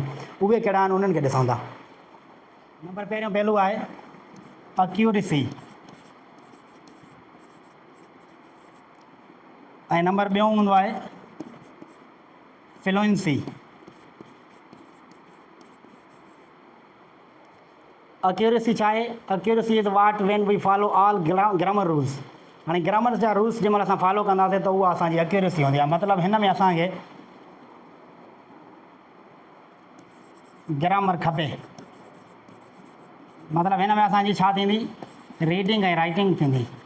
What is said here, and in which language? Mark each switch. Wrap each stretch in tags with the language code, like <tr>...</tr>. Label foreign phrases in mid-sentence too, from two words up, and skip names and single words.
<sd>उहे कहिड़ा आहिनि उन्हनि खे ॾिसूं था। नंबर पहिरियों पहलू आहे एक्यूरेसी ऐं नंबर ॿियों हूंदो आहे फ्लुएंसी। एक्यूरेसी छा आहे?</sd> <en>Accuracy is what when we follow all grammar rules.</en> <sd>हाणे ग्रामर जा रूल्स जंहिं महिल असां फॉलो कंदासीं त उहा असांजी एक्यूरेसी हूंदी आहे। मतिलबु हिन में असांखे ग्रामर खपे। मतिलबु हिन में असांजी छा थींदी, रीडिंग ऐं राइटिंग थींदी।</sd>